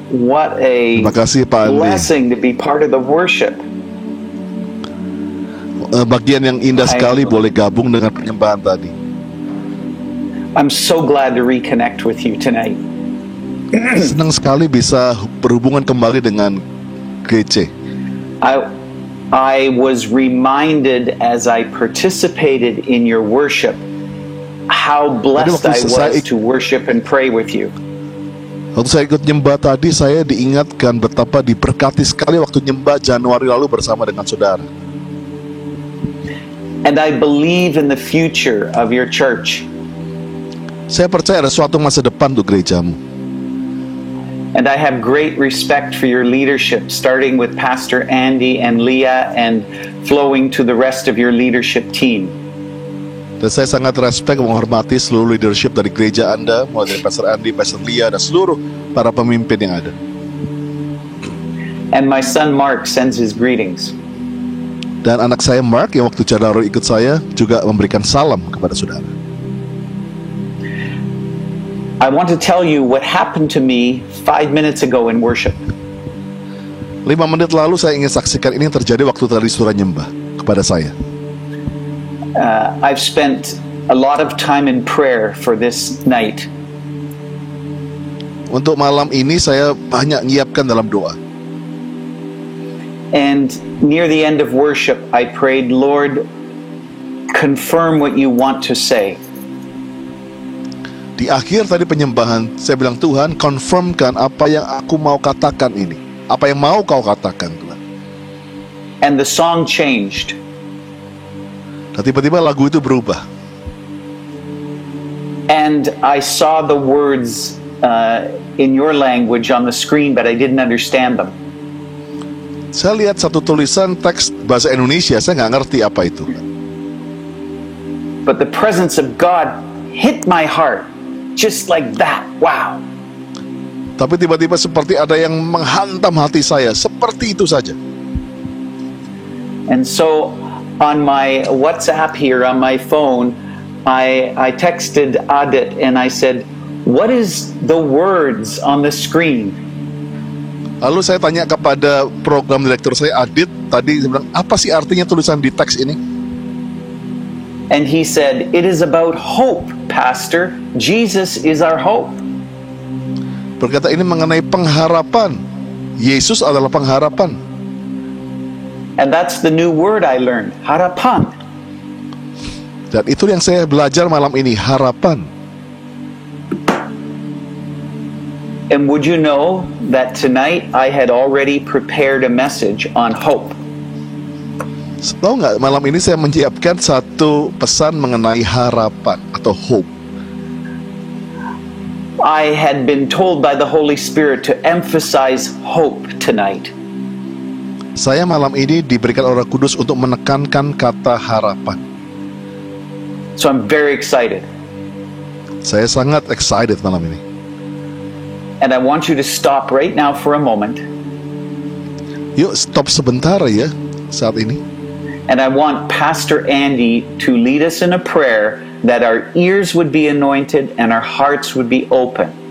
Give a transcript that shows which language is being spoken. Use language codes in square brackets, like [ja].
[en] What a blessing to be part of the worship. [id] Bagian yang indah sekali boleh gabung dengan penyembahan tadi. [en] I'm so glad to reconnect with you tonight. [id] Senang sekali bisa berhubungan kembali dengan GC. [en] I was reminded as I participated in your worship how blessed I was to worship and pray with you. [id] Waktu saya ikut nyembah tadi, saya diingatkan betapa diberkati sekali waktu nyembah Januari lalu bersama dengan saudara. [en] And I believe in the future of your church. [id] Saya percaya ada suatu masa depan untuk gerejamu. [en] And I have great respect for your leadership, starting with Pastor Andy and Leah and flowing to the rest of your leadership team. [id] Dan saya sangat respect menghormati seluruh leadership dari gereja Anda, mulai dari Pastor Andy, Pastor Leah, dan seluruh para pemimpin yang ada. [en] And my son Mark sends his greetings. [id] Dan anak saya Mark yang waktu Januari ikut saya juga memberikan salam kepada saudara. [en] I want to tell you what happened to me 5 minutes ago in worship. [id] 5 menit lalu saya ingin saksikan ini yang terjadi waktu tadi saudara nyembah kepada saya. [en] I've spent a lot of time in prayer for this night. [id] Untuk malam ini saya banyak nyiapkan dalam doa. [en] And near the end of worship, I prayed, Lord, confirm what you want to say. [id] Di akhir tadi penyembahan, saya bilang, Tuhan, confirmkan apa yang aku mau katakan ini. Apa yang mau kau katakan, Tuhan. [en] And the song changed. [id] Dan tiba-tiba lagu itu berubah. [en] And I saw the words in your language on the screen, but I didn't understand them. [id] Saya lihat satu tulisan teks bahasa Indonesia, saya nggak ngerti apa itu. [en] But the presence of God hit my heart. Just like that, wow. [id] Tapi tiba-tiba seperti ada yang menghantam hati saya, seperti itu saja. [en] And so on my WhatsApp here on my phone, I texted Adit and I said, what is the words on the screen? [id] Lalu saya tanya kepada program direktur saya, Adit, tadi saya bilang, apa sih artinya tulisan di teks ini? [en] And he said, it is about hope, Pastor. Jesus is our hope. [id] Berkata ini mengenai pengharapan. Yesus adalah pengharapan. [en] And that's the new word I learned, harapan. [id] Dan itu yang saya belajar malam ini, harapan. [en] And would you know that tonight I had already prepared a message on hope. [id] Tahu nggak, malam ini saya menyiapkan satu pesan mengenai harapan atau hope. [en] I had been told by the Holy Spirit to emphasize hope tonight. [id] Saya malam ini diberikan Roh Kudus untuk menekankan kata harapan. [en] So I'm very excited. [id] Saya sangat excited malam ini. [en] And I want you to stop right now for a moment. [id] Yuk stop sebentar ya saat ini. [en] And I want Pastor Andy to lead us in a prayer that our ears would be anointed and our hearts would be open.